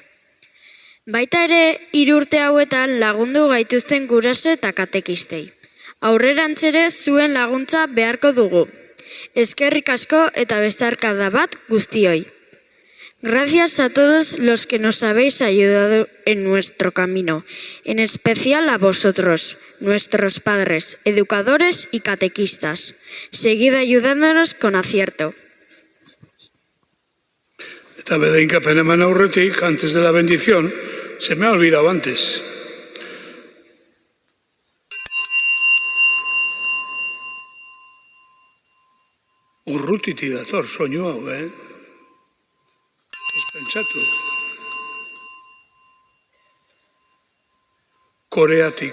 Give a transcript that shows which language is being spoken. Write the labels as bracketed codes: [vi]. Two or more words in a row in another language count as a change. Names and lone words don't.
[eu] Baita ere, 3 urte hauetan lagundu gaituzten guraso eta katekistei. Aurrerantz ere zuen laguntza beharko dugu. Eskerrik asko eta besarkada bat guztioi. [es] Gracias a todos los que nos habéis ayudado en nuestro camino, en especial a vosotros, nuestros padres, educadores y catequistas. Seguid ayudándonos con acierto. [eu] Eta bedeinkapen eman aurretik, [es] antes de la bendición, se me ha olvidado antes. [eu] Urrutiti dator soinu hau, Ez pentsatu. Koreatik.